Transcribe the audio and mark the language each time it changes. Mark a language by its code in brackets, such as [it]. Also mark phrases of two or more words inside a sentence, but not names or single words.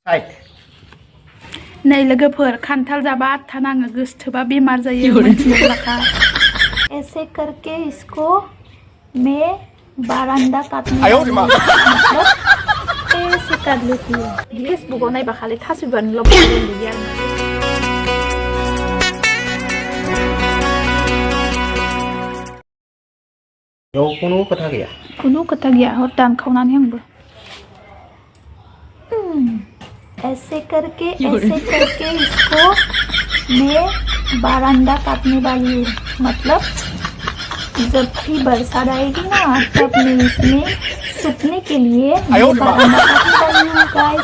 [brx] नै लोगोफोर खान्थाल जाबा आथा नाङो गोसोथोबा बेमार जायो मोनथियोब्ला [hi] ऐसे करके इसको मैं बारांदा काटने मतलब ऐसे काट लेती हूँ [brx] फेसबुकआव नायबा खालि थास' बिबारनिल' नुयो आरो बेयाव खुनु खोथा गैया हर दानखावनानै आंबो [hi] ऐसे करके इसको मैं बारांदा काटने वाली हूँ मतलब जब भी बरसात आएगी ना तब मैं इसमें सूखने के लिए बारांदा काटने वाली हूँ गाइस।